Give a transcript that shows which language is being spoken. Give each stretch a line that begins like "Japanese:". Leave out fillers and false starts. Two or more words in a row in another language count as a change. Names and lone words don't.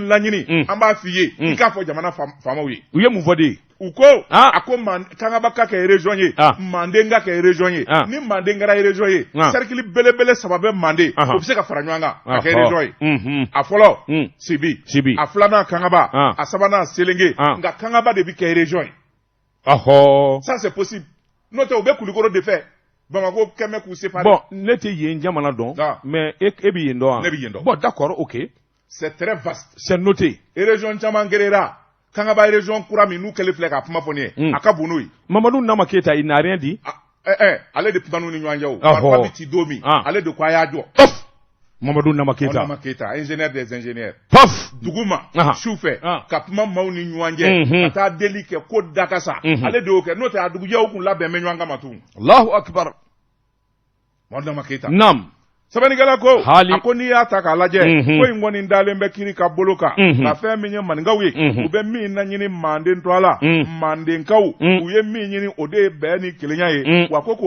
Bambara: laɲini an b'a f'i ye i k'a fɔ jamana faamaw ye u ye mun fɔ de u ko a ko kangaba ka kɛ région ye manden ka kɛ région ye ni manden kɛra région ye cercle belebele saba bɛ manden o bɛ se ka fara ɲɔgɔn kan ka kɛ région ye a fɔlɔ sibi a filanan kangaba a sabanan selenge nka kangaba de bɛ kɛ région ye
French: ça c'est possible
Bambara: n'o tɛ u bɛ kulikɔrɔ de fɛ Bamako kɛmɛ k'u séparer bon ne tɛ yen jamana dɔn mais e bɛ yen dɔn ne bɛ yen dɔn
French: bon d'accord ok c'est très vaste c'est noté
Bambara: région caman gérera Kangaba région kura min n'u kɛlen filɛ ka kuma fɔ nin ye a ka bon n'o ye
French: Mamadou Nama Keita il n'a rien dit
Bambara: ale de kuma n'u ni ɲɔgɔn cɛ o marifa bɛ ci don min ale de ko a y'a jɔ Mamadou Nama Keita
French: ingénieur des ingénieurs paf
Bambara: duguma su fɛ ka kuma maaw ni ɲɔgɔn cɛ ka taa deli kɛ ko dakasa ale de y'o kɛ n'o tɛ a dugujɛw kun labɛn bɛ ɲɔgɔn kama tun
Arabic: الله أكبر
Bambara: Mamadou Nama Keita naam sɛbɛnnikɛla ko a ko n'i y'a ta k'a lajɛ ko in kɔni dalen bɛ kiri ka bolo kan ka fɛn min ye maninkaw ye u bɛ min laɲini manden to a la mandenkaw u ye min ɲini o de ye bɛn ni kelenya ye wa ko k'o